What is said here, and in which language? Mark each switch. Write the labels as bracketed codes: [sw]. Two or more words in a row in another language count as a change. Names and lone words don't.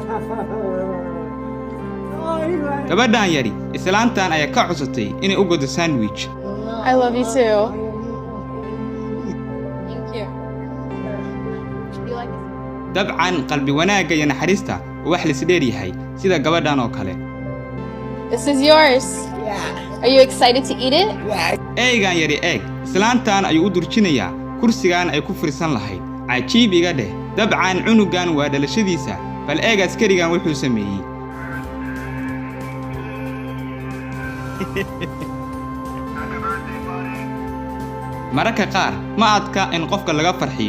[so] gabadhan yari islaantan ayaa ka codsatay inay u godo sandwich. [en] I love you too. Thank you. You like this? [so] dabcan qalbi wanaagga iyo naxariista wax la isdheer yahay sida gabadhan oo kale. [en] This is yours. Are you excited to eat it? [so] Eegan yari eeg islaantan ayuu u durjinayaa kursigan ay ku firisan lahayd. Cajiib iga dheh dabcan cunugan waa dhalashadiisa bal eeg askarigan wuxuu sameeyay. mararka qaar ma adka in qofka laga farxiyo.